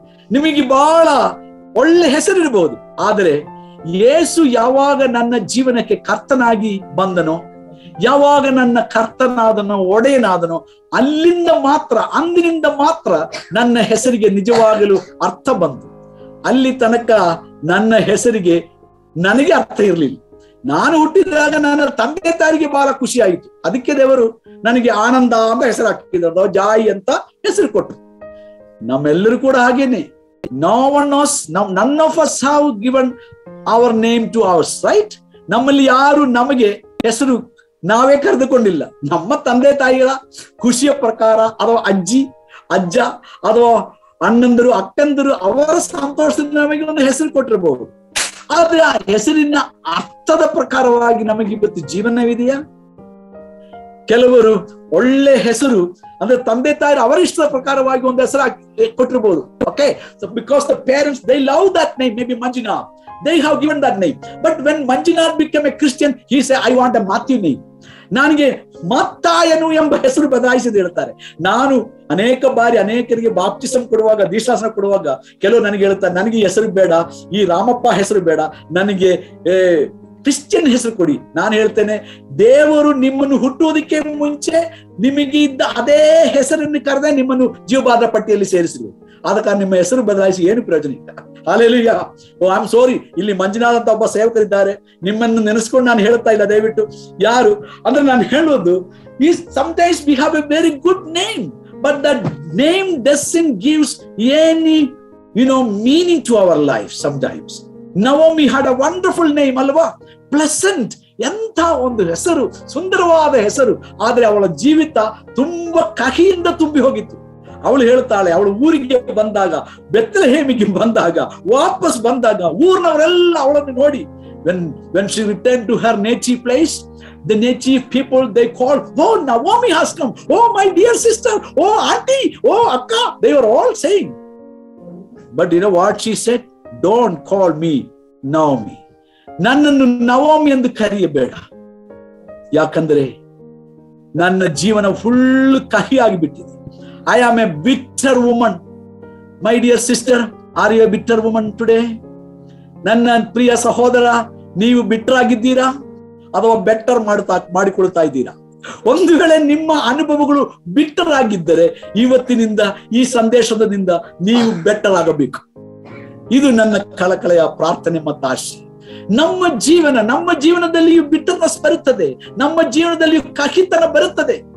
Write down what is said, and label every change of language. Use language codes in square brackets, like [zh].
[kn] ನಿಮಗೆ ಬಹಳ ಒಳ್ಳೆ ಹೆಸರು ಇರಬಹುದು, ಆದರೆ ಯೇಸು ಯಾವಾಗ ನನ್ನ ಜೀವನಕ್ಕೆ ಕರ್ತನಾಗಿ ಬಂದನೋ, ಯಾವಾಗ ನನ್ನ ಕರ್ತನಾದನೋ, ಒಡೆಯನಾದನೋ, ಅಂದಿನಿಂದ ಮಾತ್ರ ನನ್ನ ಹೆಸರಿಗೆ ನಿಜವಾಗಲೂ ಅರ್ಥ ಬಂತು. ಅಲ್ಲಿ ತನಕ ನನ್ನ ಹೆಸರಿಗೆ ನನಗೆ ಅರ್ಥ ಇರಲಿಲ್ಲ. ನಾನು ಹುಟ್ಟಿದಾಗ ನನ್ನ ತಂದೆ ತಾಯಿಗೆ ಬಹಳ ಖುಷಿ ಆಯಿತು. ಅದಕ್ಕೆ ದೇವರು ನನಗೆ ಆನಂದ ಅಂತ ಹೆಸರು ಹಾಕಿದ್ರು, ಜಾಯಿ ಅಂತ ಹೆಸರು ಕೊಟ್ಟರು. ನಮ್ಮೆಲ್ಲರೂ ಕೂಡ ಹಾಗೇನೆ. [en] No one knows, none of us have given our name to ours, right? [kn] ನಮ್ಮಲ್ಲಿ ಯಾರು ನಮಗೆ ಹೆಸರು ನಾವೇ ಕರೆದುಕೊಂಡಿಲ್ಲ. ನಮ್ಮ ತಂದೆ ತಾಯಿಗಳ ಖುಷಿಯ ಪ್ರಕಾರ ಅಥವಾ ಅಜ್ಜಿ ಅಜ್ಜ ಅಥವಾ ಅಣ್ಣಂದರು ಅಕ್ಕಂದರು ಅವರ ಸಂತೋಷದಿಂದ ನಮಗೆ ಒಂದು ಹೆಸರು ಕೊಟ್ಟಿರಬಹುದು. ಆದ್ರೆ ಆ ಹೆಸರಿನ ಅರ್ಥದ ಪ್ರಕಾರವಾಗಿ ನಮಗೆ ಇವತ್ತು ಜೀವನವಿದೆಯಾ? ಕೆಲವರು ಒಳ್ಳೆ ಹೆಸರು ಅಂದ್ರೆ ತಂದೆ ತಾಯಿ ಅವರ ಇಷ್ಟದ ಪ್ರಕಾರವಾಗಿ ಒಂದು ಹೆಸರು ಕೊಟ್ಟಿರಬಹುದು. [en] Okay, so because the parents they love that name, maybe Manjunath, they have given that name. But when Manjunath became a Christian, he said, I want a Matthew name. [kn] ನನಗೆ ಮತ್ತಾಯನು ಎಂಬ ಹೆಸರು ಬದಲಾಯಿಸಿದ ಹೇಳ್ತಾರೆ. ನಾನು ಅನೇಕ ಬಾರಿ ಅನೇಕರಿಗೆ ಬಾಪ್ಟಿಸಂ ಕೊಡುವಾಗ, ದೀಕ್ಷಾಸನ ಕೊಡುವಾಗ ಕೆಲವರು ನನಗೆ ಹೇಳ್ತಾರೆ, ನನಗೆ ಹೆಸರು ಬೇಡ, ಈ ರಾಮಪ್ಪ ಹೆಸರು ಬೇಡ, ನನಗೆ ಕ್ರಿಶ್ಚಿಯನ್ ಹೆಸರು ಕೊಡಿ. ನಾನು ಹೇಳ್ತೇನೆ, ದೇವರು ನಿಮ್ಮನ್ನು ಹುಟ್ಟುವುದಕ್ಕೆ ಮುಂಚೆ ನಿಮಗೆ ಇದ್ದ ಅದೇ ಹೆಸರನ್ನು ಕರೆದೇ ನಿಮ್ಮನ್ನು ಜೀವಬಾಧ ಪಟ್ಟಿಯಲ್ಲಿ ಸೇರಿಸಿದ್ರು. ಆದ ಕಾರಣ ನಿಮ್ಮ ಹೆಸರು ಬದಲಾಯಿಸಿ ಏನು ಪ್ರಯೋಜನ ಇಲ್ಲ. Hallelujah. [en] oh I am sorry, [kn] ಇಲ್ಲಿ ಮಂಜುನಾಥ್ ಅಂತ ಒಬ್ಬ ಸೇವಕರಿದ್ದಾರೆ, ನಿಮ್ಮನ್ನು ನೆನೆಸ್ಕೊಂಡು ನಾನು ಹೇಳ್ತಾ ಇಲ್ಲ, ದಯವಿಟ್ಟು ಯಾರು ಅಂದ್ರೆ ನಾನು ಹೇಳೋದು ಈ [en] sometimes we have a very good name, but that name doesn't gives any meaning to our life. Sometimes Naomi had a wonderful name, [kn] ಅಲ್ವಾ? ಪ್ಲೆಸೆಂಟ್, ಎಂಥ ಒಂದು ಹೆಸರು, ಸುಂದರವಾದ ಹೆಸರು. ಆದ್ರೆ ಅವಳ ಜೀವಿತ ತುಂಬಾ ಕಹಿಯಿಂದ ತುಂಬಿ ಹೋಗಿತ್ತು. ಅವಳು ಹೇಳ್ತಾಳೆ, ಅವಳು ಊರಿಗೆ ಬಂದಾಗ, ಬೆತ್ಲೆಹೇಮಿಗೆ ಬಂದಾಗ, ವಾಪಸ್ ಬಂದಾಗ ಊರಿನವರೆಲ್ಲ ಅವಳನ್ನು ನೋಡಿ, [en] when she returned to her native place, the native people, they called, oh, Naomi has come, oh my dear sister, oh auntie, oh akka, they were all saying. But you know what she said? Don't call me Naomi. [kn] ನನ್ನನ್ನು Naomi ಎಂದು ಕರೆಯಬೇಡ, ಯಾಕಂದ್ರೆ ನನ್ನ ಜೀವನ full ಕಹಿ ಆಗಿಬಿಟ್ಟಿದೆ. [en] I am a bitter woman. My dear sister, are you a bitter woman today? [kn] ನನ್ನ ಪ್ರಿಯ ಸಹೋದರ, ನೀವು ಬಿಟ್ಟರ್ ಆಗಿದ್ದೀರಾ ಅಥವಾ ಬೆಟರ್ ಮಾಡಿಕೊಳ್ತಾ ಇದ್ದೀರಾ? ಒಂದು ವೇಳೆ ನಿಮ್ಮ ಅನುಭವಗಳು ಬಿಟ್ಟರ್ ಆಗಿದ್ದರೆ ಇವತ್ತಿನಿಂದ ಈ ಸಂದೇಶದಿಂದ ನೀವು ಬೆಟರ್ ಆಗಬೇಕು. ಇದು ನನ್ನ ಕಳಕಳೆಯ ಪ್ರಾರ್ಥನೆ ಮತ್ತು ಆಶೆ. ನಮ್ಮ ಜೀವನದಲ್ಲಿಯೂ ಬಿಟ್ಟರ್ನೆಸ್ ಬರುತ್ತದೆ, ನಮ್ಮ ಜೀವನದಲ್ಲಿಯೂ ಕಹಿತನ ಬರುತ್ತದೆ.